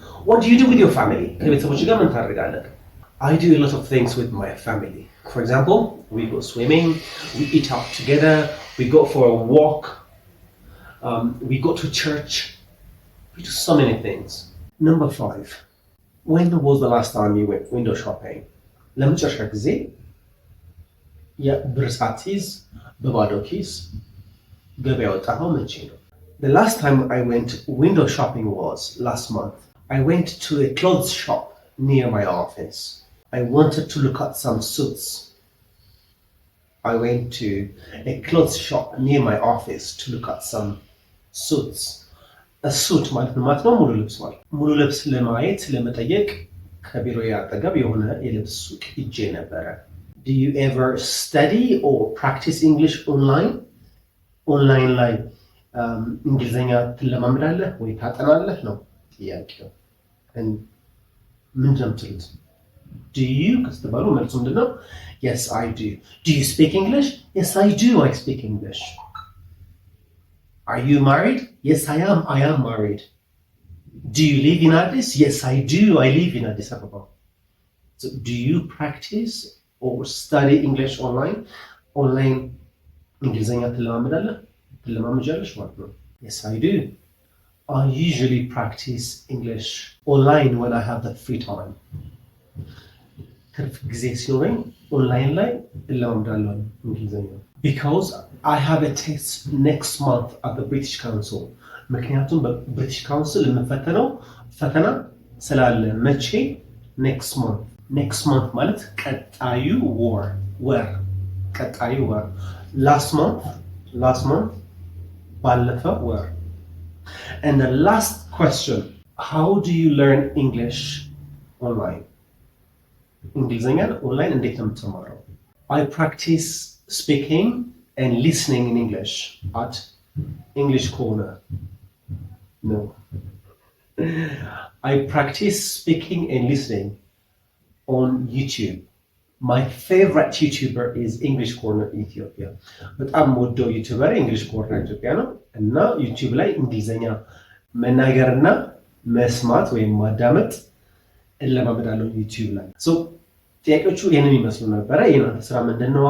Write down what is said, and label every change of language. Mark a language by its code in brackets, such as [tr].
[en] What do you do with your family? [am] ከቤተሰቦች ጋር ምን ታደርጋለህ? [en] I do a lot of things with my family. For example, we go swimming, we eat out together, we go for a walk, we go to church. We do so many things. Number 5, when was the last time you went window shopping? [am] ለመጨረሻ ጊዜ የብር ሳትይዝ በባዶ ኪስ ገበያ ወጣኸው መቼ ነው? [en] The last time I went window shopping was last month. I went to a clothes shop near my office. I wanted to look at some suits. I went to a clothes shop near my office to look at some suits. [am] A suit ማለት ነው ሙሉ ልብስ ማለት ሙሉ ልብስ ለማየት ለመጠየቅ ከቢሮዬ አጠገብ የሆነ የልብስ ሱቅ ሄጄ ነበረ. [en] Do you ever study or practice English online? [am] ኦንላይን ላይ እንግሊዘኛ ትለማመዳለህ ወይ ታጠናለህ ነው ጥያቄው። ምንድን ነው የምትሉት? [en] Do you [am] ከተባሉ መልሱ ምንድን ነው? [en] Yes, I do. Do you speak English? Yes, I do. I speak English. Are you married? Yes, I am. I am married. Do you live in Addis? Yes, I do. I live in Addis Ababa. So, do you practice or study English online? [am] Online እንግሊዘኛ ትለማመጃለሽ ማለት ነው? [en] Yes, I do. I usually practice English online when I have the free time. [am] ትርፍ ጊዜ ሲኖረኝ ኦንላይን ላይ እለማመዳለሁ እንግሊዘኛ. [en] Because I have a test next month at the British Council. [am] ምክንያቱም በብሪቲሽ ካውንስል የምፈተነው ፈተና ስላለ መቼ? [en] next month [am] ማለት ቀጣዩ ወር ቀጣዩ ወር. [en] last month [am] ባለፈው ወር. [en] And the last question, how do you learn English online? [am] እንግሊዘኛን ኦንላይን እንዴት ነው የምትማረው? [en] I practice speaking and listening in English at English Corner. No. I practice speaking and listening on YouTube. My favorite YouTuber is English Corner Ethiopia. [am] በጣም ወደው ዩቲዩበር English Corner ኢትዮጵያ ነው እና ዩቲዩብ ላይ እንግሊዘኛ መናገርና መስማት ወይም ማዳመጥ እለማመዳለሁ ዩቲዩብ ላይ። ሶ ጥያቄዎቹ ይሄንን ይመስሉ ነበረ። የእናንተ ስራ ምንድነው?